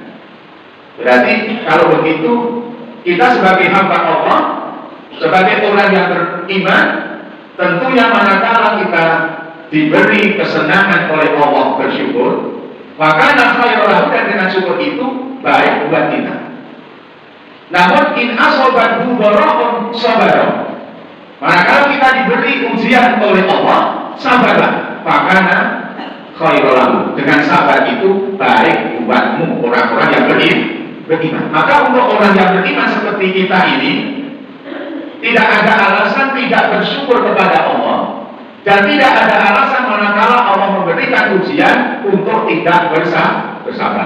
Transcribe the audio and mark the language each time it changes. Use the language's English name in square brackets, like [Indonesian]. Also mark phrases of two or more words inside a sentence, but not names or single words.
[Indonesian] Berarti kalau begitu, kita sebagai hamba Allah, sebagai orang yang beriman, tentunya manakala kita diberi kesenangan oleh Allah bersyukur, maka khairan, dan dengan syukur itu baik buat kita. [Arabic] Namun إن أصابته ضراء صبر, [Indonesian] manakala kita diberi ujian oleh Allah, sabarlah, maka khairan, dengan sabar itu baik buatmu, orang-orang yang beriman. Maka untuk orang yang beriman seperti kita ini, tidak ada alasan tidak bersyukur kepada Allah, dan tidak ada alasan manakala Allah memberikan ujian untuk tidak bersabar.